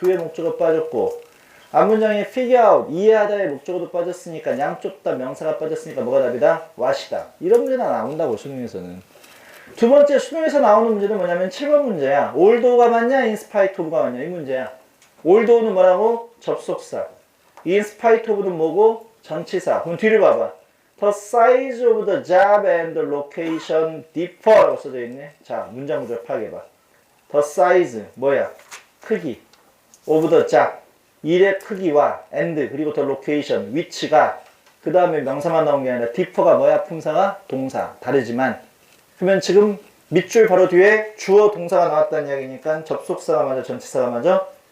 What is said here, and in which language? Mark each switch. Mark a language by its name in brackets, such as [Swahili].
[Korean] 뒤에 목적어 빠졌고 앞문장에 figure out 이해하다의 목적어도 빠졌으니까 양쪽 다 명사가 빠졌으니까 뭐가 답이다? what이다. 이런 문제가 나온다고 수능에서는. 두 번째 수능에서 나오는 문제는 뭐냐면 7번 문제야. 올도가 맞냐 인스파이트 오브가 맞냐 이 문제야. 올도는 뭐라고? 접속사. 인스파이트 오브는 뭐고? 전치사. 그럼 뒤를 봐봐. [English] The size of the job and the location differ 라고 써져 있네. [Korean] 자 문장 구조를 파악해봐. [English] The size 뭐야? [Korean] 크기 of the job 일의 크기와 and 그리고 the location 위치가 그 다음에 명사만 나온 게 아니라 differ가 뭐야? 품사가 동사 다르지만 그러면 지금 밑줄 바로 뒤에 주어 동사가 나왔다는 이야기니까 접속사가 맞아 전치사가 맞아?